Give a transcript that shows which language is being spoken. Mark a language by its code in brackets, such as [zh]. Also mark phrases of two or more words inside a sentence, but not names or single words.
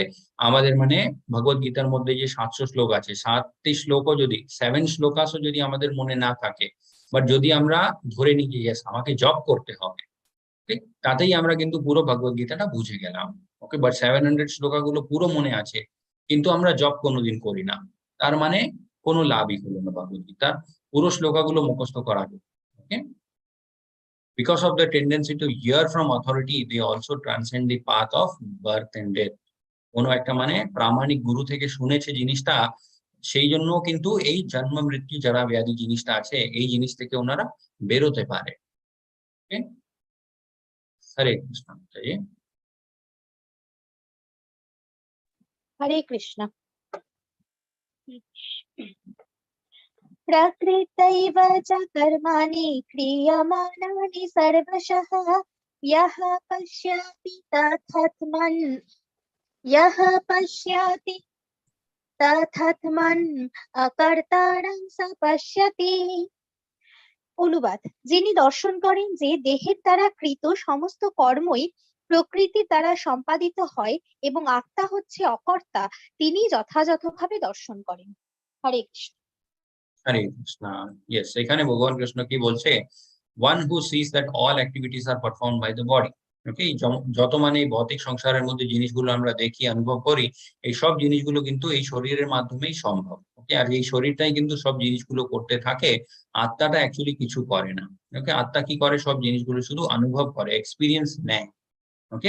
[bn] আমাদের মানে ভগবত গীতার মধ্যে যে 700 শ্লোক আছে, 7টি শ্লোকও যদি 7 শ্লোকাসও যদি আমাদের মনে না থাকে, বাট যদি আমরা ধরে নিই যে yes, আমাকে জপ করতে হবে, ঠিক, তাতেই আমরা কিন্তু পুরো ভগবত গীতাটা বুঝে গেলাম, ওকে। বাট 700 শ্লোকাগুলো পুরো মনে আছে, কিন্তু আমরা জপ কোনোদিন করি না, তার মানে কোনো লাভই হলো না ভগবত গীতার পুরো শ্লোকাগুলো মুখস্থ করা, ওকে। [en] Because of the tendency to hear from authority, they also transcend the path of birth and death. [bn] কোনো একটা মানে প্রামাণিক গুরু থেকে শুনেছে জিনিসটা, সেই জন্য কিন্তু এই জন্ম মৃত্যু যারা ব্যাধি জিনিসটা আছে, এই জিনিস থেকে ওনারা বেরোতে পারে, okay? হরে কৃষ্ণ। হরে কৃষ্ণ। [sa] प्रकृतैव च कर्माणि क्रियमाणानि सर्वशः यः पश्यति तथात्मन् अकर्तारं स पश्यति। [bn] অনুবাদ: যিনি দর্শন করেন যে দেহের দ্বারা কৃত সমস্ত কর্মই প্রকৃতির দ্বারা সম্পাদিত হয় এবং আত্মা হচ্ছে অকর্তা, তিনি যথাযথভাবে দর্শন করেন। হরে কৃষ্ণ। হরে কৃষ্ণ। ইয়েস, এখানে ভগবান কৃষ্ণ কি বলছে, [en] one who sees that all activities are performed by the body, [bn] ওকে। যত মানে এই ভৌতিক সংসারের মধ্যে জিনিসগুলো আমরা দেখি, অনুভব করি, এই সব জিনিসগুলো কিন্তু এই শরীরের মাধ্যমেই সম্ভব, ওকে। আর এই শরীরটাই কিন্তু সব জিনিসগুলো করতে থাকে, আত্মাটা অ্যাকচুয়ালি কিছু করে না, ওকে। আত্মা কি করে, সব জিনিসগুলো শুধু অনুভব করে, এক্সপিরিয়েন্স নেয়, ওকে।